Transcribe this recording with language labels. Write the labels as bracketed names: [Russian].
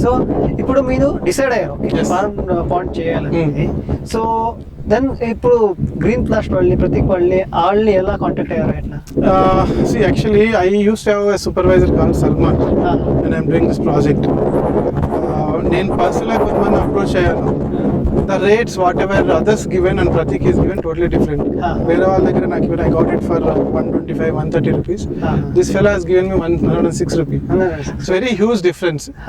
[Telugu] So ఇప్పుడు మీరు decide అయ్యారు పాండ్ చేయాలని. సో దెన్ ఇప్పుడు గ్రీన్ ప్లాస్ట్ వాళ్ళని, ప్రతీక్ వాళ్ళని ఎలా కాంటాక్ట్ అయ్యారు ఎట్లా? [English] See, actually, I used to have a supervisor called Salman when I'm doing this project. [Telugu] నేను పర్సనల్గా కొంతమంది అప్రోచ్ అయ్యాను. [English] The rates whatever others given and Prateek is given totally different. [Telugu] వేరే వాళ్ళ దగ్గర నాకు [English] Even I got it for 125-130 rupees. This fellow has given me 106 rupees. It's very huge difference.